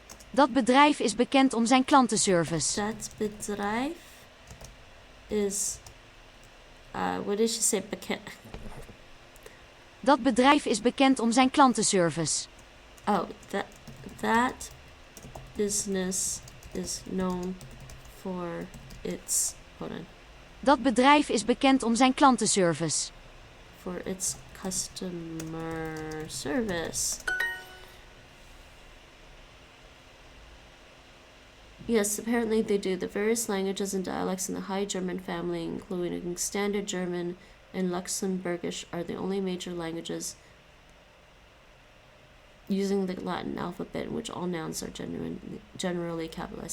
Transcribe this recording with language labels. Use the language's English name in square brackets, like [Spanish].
[Dutch] Dat bedrijf is bekend om zijn klantenservice. Dat bedrijf is... [English] what did she say? [Dutch] Dat bedrijf is bekend om zijn klantenservice. [English] Oh, that business is known for its... Hold on. [Dutch] Dat bedrijf is bekend om zijn klantenservice. [English] For its customer service. Yes, apparently they do. The various languages and dialects in the High German family, including Standard German and Luxembourgish, are the only major languages using the Latin alphabet in which all nouns are generally capitalized.